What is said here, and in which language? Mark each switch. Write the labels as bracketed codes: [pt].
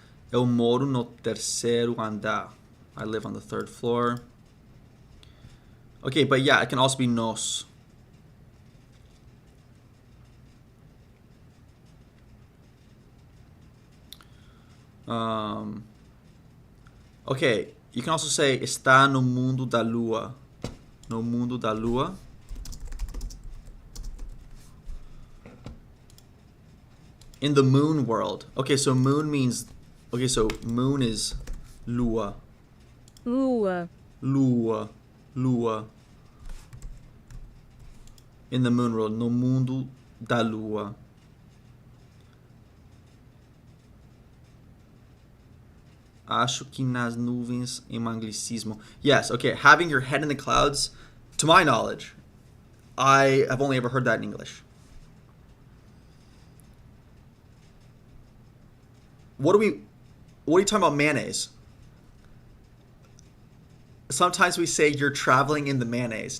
[pt] Eu moro no terceiro andar. [en] I live on the third floor. Okay, but yeah, it can also be nos. Okay, you can also say [pt] está no mundo da lua. No mundo da lua. [en] In the moon world. Okay, so moon means... Okay, so moon is lua. [pt] lua, Lua. Lua. [en] In the moon world. [pt] No mundo da lua. Acho que nas nuvens é um anglicismo. [en] Yes, okay, having your head in the clouds, to my knowledge, I have only ever heard that in English. What are you talking about mayonnaise? Sometimes we say you're traveling in the mayonnaise.